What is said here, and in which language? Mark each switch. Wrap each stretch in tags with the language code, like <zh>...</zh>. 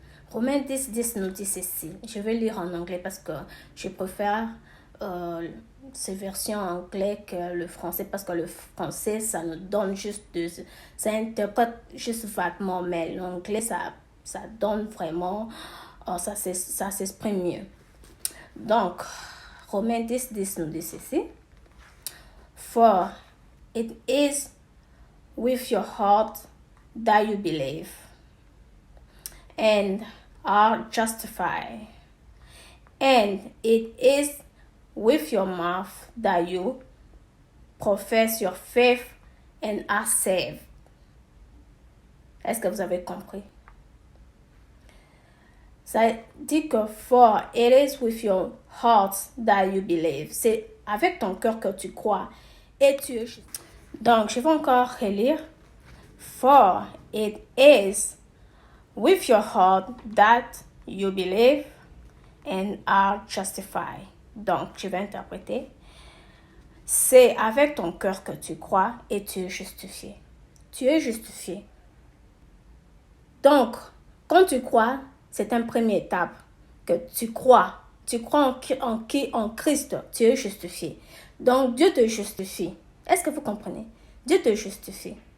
<fr>Romains 10, 10 nous dit ceci. Je vais lire en anglais parce que je préfère ces versions anglaises que le français, parce que le français, ça nous donne ça interprète juste vaguement, mais l'anglais, ça donne vraiment, ça s'exprime mieux. Donc, Romains 10, 10 nous dit ceci.</fr> <en>For it is with your heart that you believe and are justified, and it is with your mouth that you profess your faith and are saved.</en> <fr>Est-ce que vous avez compris? Ça dit que</fr> <en>for it is with your heart that you believe.</en> <fr>C'est avec ton cœur que tu crois et tu es juste. Donc, je vais encore relire.</fr> <en>For it is with your heart that you believe and are justified.</en> <fr>Donc, je vais interpréter. C'est avec ton cœur que tu crois et tu es justifié. Tu es justifié. Donc, quand tu crois, c'est une première étape que tu crois. Tu crois en Christ, tu es justifié. Donc, Dieu te justifie. Est-ce que vous comprenez? Dieu te justifie.</fr>